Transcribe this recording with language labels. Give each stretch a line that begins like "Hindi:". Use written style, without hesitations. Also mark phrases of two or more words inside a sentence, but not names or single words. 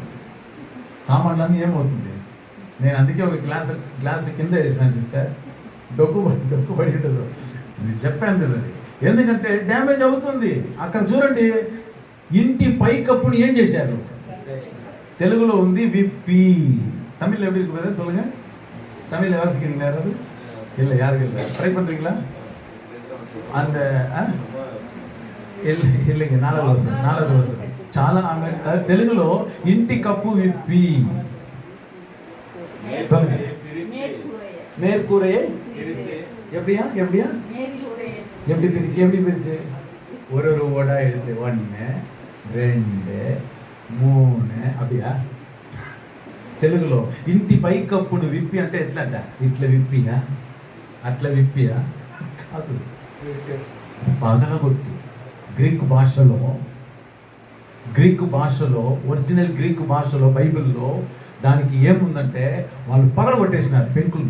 Telugu: సామాన్లన్నీ ఏమవుతుంది? నేను అందుకే ఒక గ్లాస్ కింద వేసినాను సిస్టర్, డొక్కు పడి ఉండదు. నేను చెప్పాను చూడండి, ఎందుకంటే డ్యామేజ్ అవుతుంది. అక్కడ చూడండి, ఇంటి పైకప్పుని ఏం చేశారు? తెలుగులో ఉంది విప్పి.
Tamil: தமிழ் எப்படி இருக்கு பிரதர் சொல்லுங்க. தமிழ் வாசிக்கிறீங்களா யாராவது? இல்லை, யாருக்கு இல்லை. ட்ரை பண்ணுறீங்களா? அந்த இல்லைங்க, 4வது வருஷம்
Telugu: చాలా ఆమె తెలుగులో ఇంటి కప్పు విప్పి.
Tamil: மேற்கூரையே எப்படியா எப்படி பிரிச்சு ஒரு ஓடா எடுத்து 1 2 3 அப்படியா?
Telugu: తెలుగులో ఇంటి పైకప్పును విప్పి అంటే ఎట్లంట? ఇట్లా విప్పియా, అట్లా విప్పియా కాదు, పగలగొట్టి. గ్రీకు భాషలో ఒరిజినల్ గ్రీకు భాషలో బైబిల్లో దానికి ఏముందంటే వాళ్ళు పగలగొట్టేసినారు పెంకుల్ని.